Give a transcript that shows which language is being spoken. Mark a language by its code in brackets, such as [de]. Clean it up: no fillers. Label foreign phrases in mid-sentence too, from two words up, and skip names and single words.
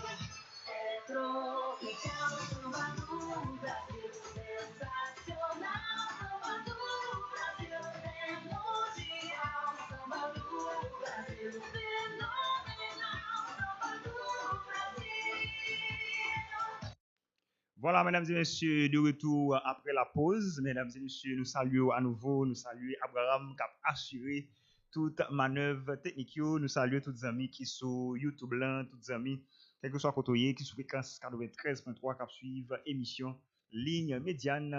[pt] Tropical samba do Brasil, sensacional samba do Brasil, é mundial samba do Brasil, fenomenal samba do Brasil. [fr] Voilà, mesdames et messieurs, de retour après la pause. Mesdames et messieurs, nous saluons à nouveau, nous saluons Abraham qui a assuré toute manœuvre technique. Nous saluons tous les amis qui sont YouTube, tous les amis, quel que soit côté, qui sont fréquence 93.3 qui suivent émission ligne médiane.